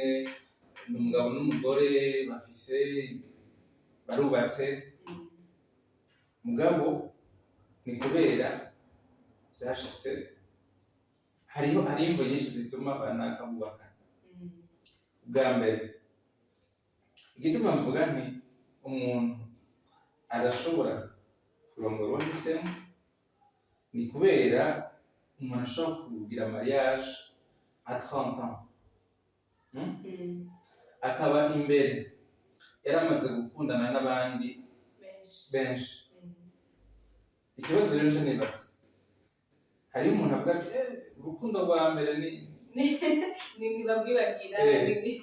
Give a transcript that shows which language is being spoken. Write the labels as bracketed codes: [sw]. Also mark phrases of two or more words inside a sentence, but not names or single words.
[rn] n'umugabo n'umugore bafise barubatse mugabo ni kubera vyashitse hari imvo nyinshi zituma banaka bubakana bwa mbere igituma mvuga nti umuntu arashobora kurongora uwahisemo ni kubera umuntu ashobora kugira [fr] mariage à 30 ans [rn] akaba imbere yaramaze gukundana n'abandi benshi ikibazo rero cyo nibatse hari umuntu avuga ati urukundo rwa mbere ni bagwibagira